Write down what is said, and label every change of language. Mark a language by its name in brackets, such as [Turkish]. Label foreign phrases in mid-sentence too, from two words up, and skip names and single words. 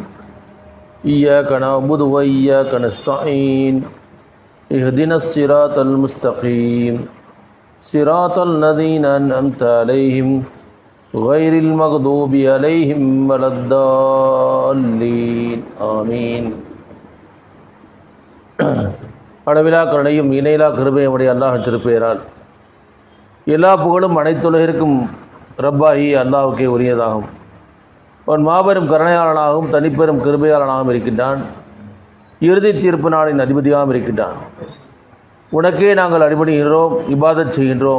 [Arabic] إياك نعبد وإياك نستعين. اهدنا الصراط المستقيم. صراط الذين أنعمت عليهم غير المغضوب عليهم ولا الضالين. Amin. [Tamil] அளவிலா கருணையும் இணையிலா கிருபையும் உடைய அல்லாஹ் திருப்பெயரால் எல்லா புகழும் அனைத்துலகிற்கும் ரப்பாகி அல்லாஹுக்கே உரியதாகும். அவன் மாபெரும் கருணையாளனாகவும் தனிப்பெரும் கிருபையாளனாகவும் இருக்கின்றான். இறுதி தீர்ப்பு நாளின் அதிபதியாகவும் இருக்கின்றான். உனக்கே நாங்கள் அடிபணிகின்றோம், இபாதத் செய்கின்றோம்.